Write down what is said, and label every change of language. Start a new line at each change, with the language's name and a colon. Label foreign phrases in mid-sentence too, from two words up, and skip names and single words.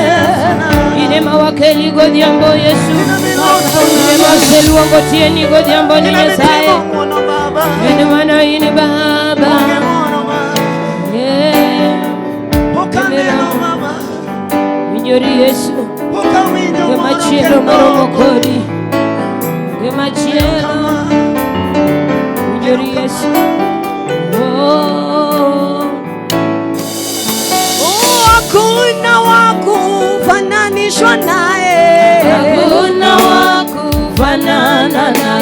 Luo (Kenya and Tanzania): Ini mawakeli godhiambo Yesu. Ini maseluongo tieni godhiambo ni Nyasaye. Ini mana ini Baba. Winjori Yesu. Gemachielo maromo kodi. Gemachielo. Winjori Yesu.
Swahili: Hakuna wakufananishwa naye. Hakuna wakufanana naye.